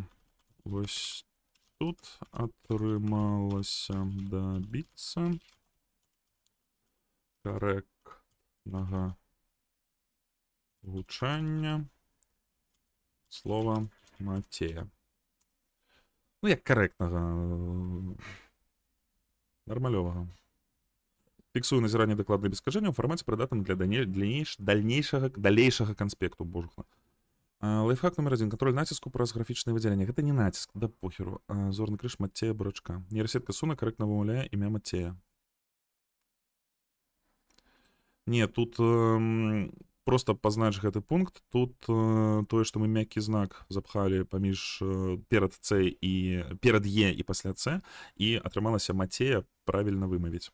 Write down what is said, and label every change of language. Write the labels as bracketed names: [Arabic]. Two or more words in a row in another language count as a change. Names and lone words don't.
[Belarusian] Вось тут атрымалася дабіцца карэктнага гучання слова Мацея. Як карэктнага. Нармалёвага. Фіксую назіранне дакладных бескажэнняў у фармаце прыдатным для далейшага канспекту, божухна. Лайфхак номер 1. Контроль націску праз графічнае выдзяленне. Гэта не націск, [Russian] да похеру. [Belarusian] Зорны крыж Мацея Бурачка. Нейрасетка Суна карэктна вымаўляе імя Мацея. Не, тут просто пазнач гэты пункт. Тут тое, што мы мяккі знак запхалі паміж перад С і перад Е і пасля С, і атрымалася Мацея правільна вымавіць.